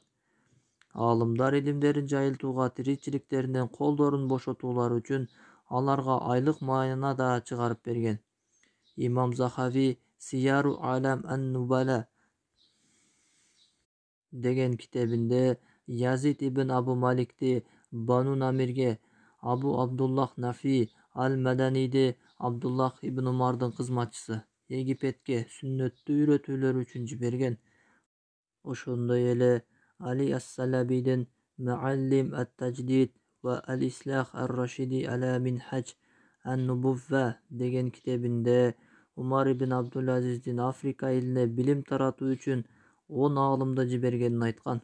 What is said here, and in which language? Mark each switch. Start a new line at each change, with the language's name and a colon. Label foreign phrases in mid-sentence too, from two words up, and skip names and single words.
Kyrgyz: Алымдар илимдерин жайылтууга, тиричиликтеринен колдорун бошотуулары үчүн аларга айлык маана да чыгарып берген. Имам Захави Сияру Алам ан-Нубала деген китебинде Язид ибн Абу Маликти Бану Намирге, Абу Абдуллах Нафи ал-Маданийди Абдуллах ибн Умардын кызматчысы Египетке сүннөттү үйрөтүүлөр үчүн жиберген. Ошондой эле Али ас-Салабидин Муаллим ат-Таjdid ва ал-Ислах ар-Рашиди аля Минхаж ан-Нубувва деген китебинде Умар ибн Абдул-Азиздин Африка элине билим таратуу үчүн 10 аалымды жибергенин айткан.